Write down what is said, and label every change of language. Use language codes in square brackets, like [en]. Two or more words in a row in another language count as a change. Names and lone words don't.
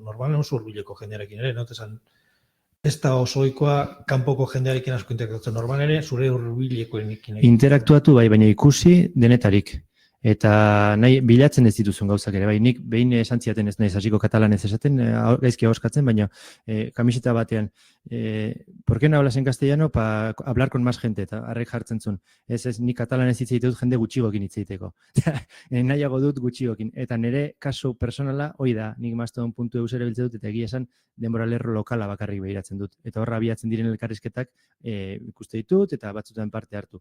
[eu] Normalen oso hurbileko jendearekin ere, esan, ez da oso ohikoa kanpoko jendearekin asko interaktuatzen. Normal ere, zure hurbilekoenekin. Interaktuatu bai, baina ikusi denetarik. Eta nahi bilatzen ez dituzun gauzak ere, bai, nik behin esan ziaten ez naiz hasiko katalanez esaten, gaizki ahoskatzen, baina kamiseta batean, [es] ¿por qué no hablas en castellano para hablar con más gente? [eu] Eta harrek jartzen zuen. Ez, nik katalanez hitz egite dut jende gutxigokin hitz egiteko. Nahiago dut gutxigokin. Eta nire kasu personala, hoi da, nik Mastodon.eus ere biltzen dut, eta egia esan denbora lerro lokala bakarrik behiratzen dut. Eta horra abiatzen diren elkarrizketak ikuste ditut, eta batzutan parte hartu.